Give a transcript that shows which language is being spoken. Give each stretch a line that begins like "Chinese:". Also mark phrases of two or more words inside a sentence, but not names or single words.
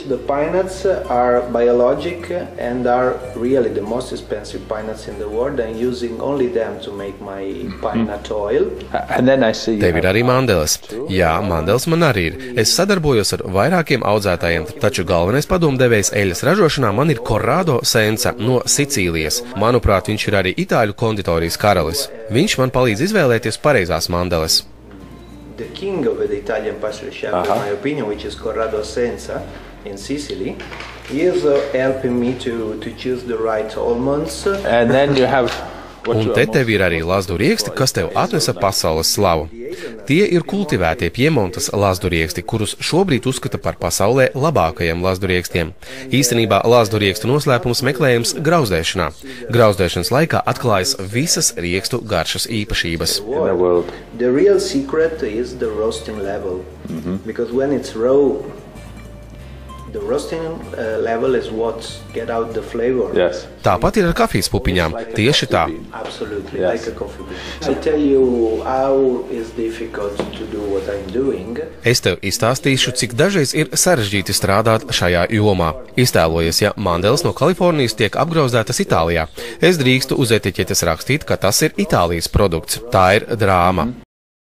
Latvian: Tev ir arī mandeles. Jā, mandeles man arī ir. Es sadarbojos ar vairākiem audzētājiem, taču galvenais padomdevējs eļļas ražošanā man ir Corrado Sensa no Sicīlijas. Manuprāt, viņš ir arī itāļu konditorijas karalis. Viņš man palīdz izvēlēties pareizās mandeles.
English: The king of the Italian pastry chef, in my opinion, which is Corrado Sensa in Sicily, he is helping me to choose the right almonds. And then you have
Latvian: Un te tev ir arī lazdu rieksti, kas tev atnesa pasaules slavu. Tie ir kultivētie Piemontas lazdu rieksti, kurus šobrīd uzskata par pasaulē labākajiem lazdu riekstiem. Īstenībā lazdu riekstu noslēpums meklējams grauzdēšanā. Grauzdēšanas laikā atklājas visas riekstu garšas īpašības.
English: The real secret is the roasting level. Because when it's raw, the roasting level is what get out the flavor. Yes.
Latvian: Tāpat ir ar kafijas pupiņām. Tieši tā.
English: Absolutely, like a coffee bean. I tell you how is difficult to do what I'm doing.
Latvian: Es tev izstāstīšu, cik dažreiz ir sarežģīti strādāt šajā jomā. Iztēlojies, ja mandeles no Kalifornijas tiek apgrauzdētas Itālijā. Es drīkstu uz etiķetes rakstīt, ka tas ir Itālijas produkts. Tā ir drāma.